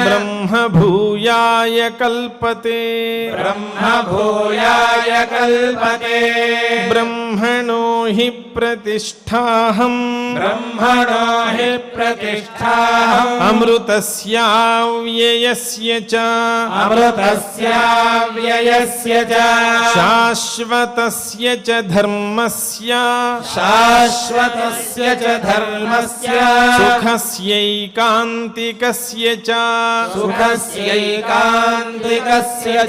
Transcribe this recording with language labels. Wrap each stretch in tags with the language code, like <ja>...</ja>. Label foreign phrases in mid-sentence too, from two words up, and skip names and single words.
<sa>బ్రహ్మ భూయాయ కల్పతే బ్రహ్మ భూయాయ కల్పతే బ్రహ్మణో హి ప్రతిష్టాహం బ్రహ్మణో హి ప్రతిష్టాహం అమృతస్యావ్యయ च अमृतस्याव्ययस्य च शाश्वतस्य च धर्मस्य शाश्वतस्य च धर्मस्य सुखस्यैकान्तिकस्य च सुखस्यैकान्तिकस्य च</sa>